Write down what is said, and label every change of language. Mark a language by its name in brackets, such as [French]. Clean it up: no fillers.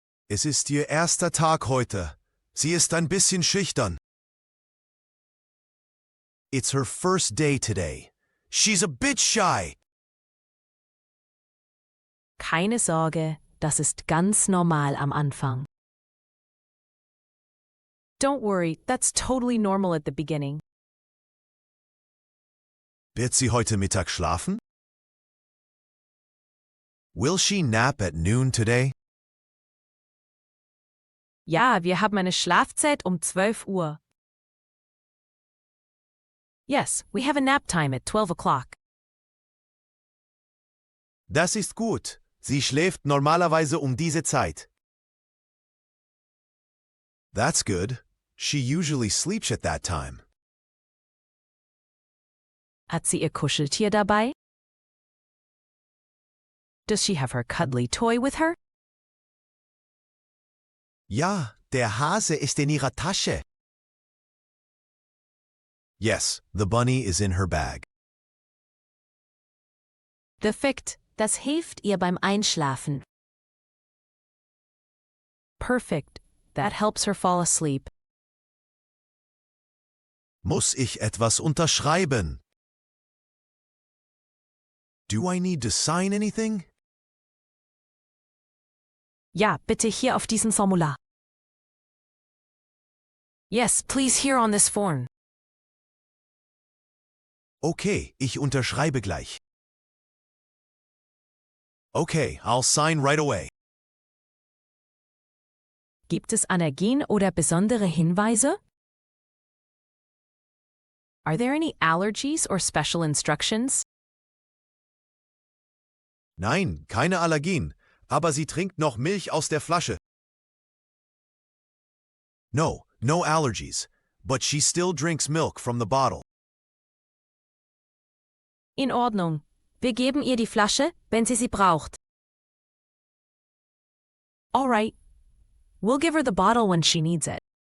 [German] Es ist ihr erster Tag heute. Sie ist ein bisschen schüchtern. [English] It's her first day today. She's a bit shy. [German] Keine Sorge, das ist ganz normal am Anfang. [English] Don't worry, that's totally normal at the beginning. [German] Wird sie heute Mittag schlafen? [English] Will she nap at noon today? [German] Ja, wir haben eine Schlafzeit 12 Uhr. [English] Yes, we have a nap time at 12 o'clock. [German] Das ist gut. Sie schläft normalerweise diese Zeit. [English] That's good. She usually sleeps at that time. [German] Hat sie ihr Kuscheltier dabei? [English] Does she have her cuddly toy with her? [German] Ja, der Hase ist in ihrer Tasche. [English] Yes, the bunny is in her bag. [German] Perfekt, das hilft ihr beim Einschlafen. [English] Perfect, that helps her fall asleep. [German] Muss ich etwas unterschreiben? [English] Do I need to sign anything? [German] Ja, bitte hier auf diesem Formular. [English] Yes, please here on this form. [German] Okay, ich unterschreibe gleich. [English] Okay, I'll sign right away. [German] Gibt es Allergien oder besondere Hinweise? [English] Are there any allergies or special instructions? [German] Nein, keine Allergien, aber sie trinkt noch Milch aus der Flasche. [English] No, no allergies, but she still drinks milk from the bottle. [German] In Ordnung. Wir geben ihr die Flasche, wenn sie braucht. [English] All right. We'll give her the bottle when she needs it.